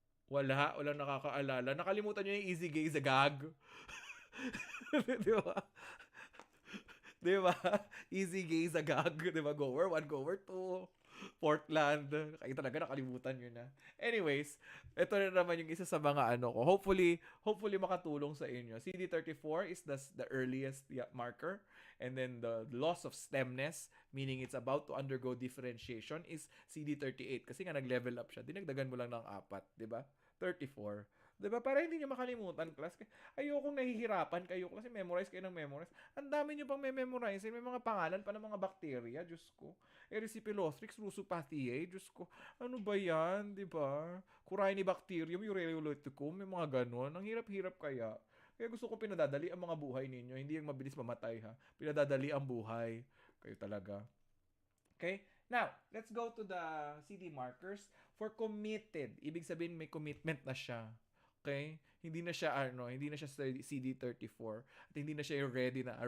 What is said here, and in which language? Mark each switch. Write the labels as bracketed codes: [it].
[tl] Walang nakakaalala. Nakalimutan nyo yung easy gaze agag. Di ba? Di ba? Easy gaze agag. Di ba? Goer 1, goer 2. Portland. Kayo talaga nakalimutan nyo na. Anyways, ito na naman yung isa sa mga ko. Hopefully makatulong sa inyo. [en] CD34 is the earliest marker. And then the loss of stemness, meaning it's about to undergo differentiation, is CD38. [tl] Kasi nga nag-level up siya. Dinagdagan mo lang ng 4. Diba? 34. Diba? Para hindi nyo makalimutan, class. Ayokong nahihirapan kayo kasi memorize kayo ng memorize. Ang dami nyo pang memorize. May mga pangalan pa ng mga bacteria. Diyos ko. Erysipelostrix rusopathiae. Diyos ko. Ano ba yan? Diba? Corynebacterium, ureolyticum. May mga ganon. Ang hirap-hirap kaya. Kaya gusto ko pinadadali ang mga buhay ninyo. Hindi yung mabilis mamatay, ha? Pinadadali ang buhay. Kayo talaga. Okay? [en] Now, let's go to the CD markers for committed. [tl] Ibig sabihin may commitment na siya. Okay? Hindi na siya CD34 at hindi na siya yung ready na.